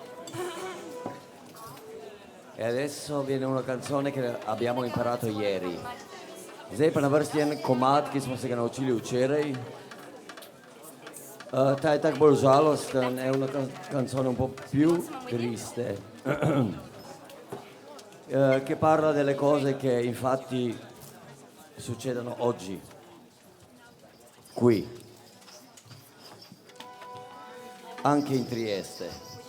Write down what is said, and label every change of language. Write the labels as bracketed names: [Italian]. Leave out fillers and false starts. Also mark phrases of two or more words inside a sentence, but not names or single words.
[Italian] E adesso viene una canzone che abbiamo imparato ieri. [Slovenian] Zdaj pa na vrsti en komad, ki smo se ga naučili včeraj. Ta je tako bolj žalosten, [Italian] è una canzone un po' più triste, che parla delle cose che infatti succedono oggi, qui, anche in Trieste.